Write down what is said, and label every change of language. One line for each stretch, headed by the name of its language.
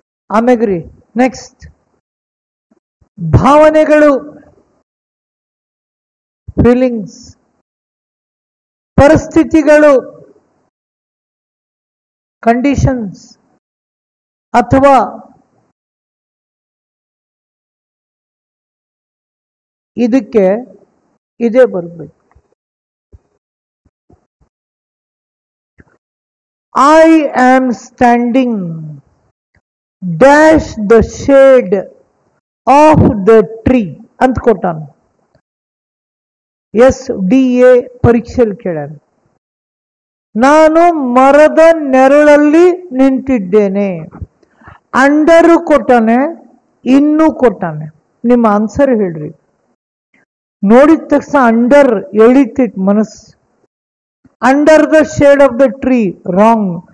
Kannada: ಆಮೇಗ್ರಿ next ಭಾವನೆಗಳು, feelings, ಪರಿಸ್ಥಿತಿಗಳು, conditions, ಅಥವಾ ಇದಕ್ಕೆ ಇದೇ ಬರಬೇಕು.
English: I am standing dash the shade of the tree
Kannada: ಅಂತ ಕೊಟ್ಟಾನ. SDA ಪರೀಕ್ಷೆಯಲ್ಲಿ ಕೇಳ್ಯಾನ. ನಾನು ಮರದ ನೆರಳಲ್ಲಿ ನಿಂತಿದ್ದೇನೆ. ಅಂಡರು ಕೊಟ್ಟಾನೆ, ಇನ್ನೂ ಕೊಟ್ಟಾನೆ. ನಿಮ್ಮ ಆನ್ಸರ್ ಹೇಳ್ರಿ. ನೋಡಿದ ತಕ್ಷಣ ಅಂಡರ್ ಎಳಿತಿತ್ತು ಮನಸ್ಸು.
English: Under the shade of the tree wrong.